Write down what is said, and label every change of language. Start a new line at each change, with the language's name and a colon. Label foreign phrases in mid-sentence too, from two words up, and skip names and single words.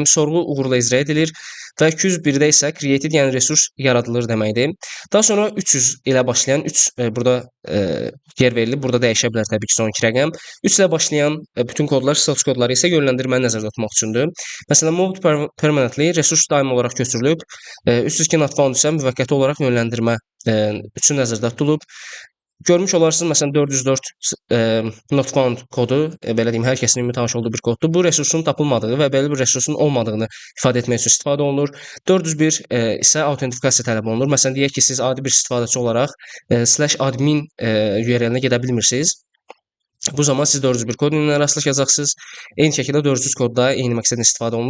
Azerbaijani: Sorğu uğurla icra edilir və 201-də isə created, yəni resurs yaradılır deməkdir. Daha sonra 300 ilə başlayan 3 burada yer verilir. Burada dəyişə bilər təbii ki, sonki rəqəm. 3 ilə başlayan bütün kodlar, status kodları isə yönləndirməni nəzərdə tutmaq üçündür. Məsələn,
English: moved permanently
Azerbaijani: resurs daimi olaraq götürülüb, 302
English: not found
Azerbaijani: isə müvəqqəti olaraq yönləndirmə üçün nəzərdə tutulub. Görmüş olarsınız, məsələn 404
English: not found
Azerbaijani: kodu, belə deyim, hər kəsin ümumi tanış olduğu bir koddur. Bu resursun tapılmadığı və belə bir resursun olmadığını ifadə etmək üçün istifadə olunur. 401 isə autentifikasiya tələb olunur. Məsələn, deyək ki, siz adi bir istifadəçi olaraq /admin URL-nə gedə bilmirsiniz. Bu zaman siz 401 kod ilə rastlaşacaqsınız. Eyni şəkildə 400 kodda eyni məqsədlə istifadə olunur.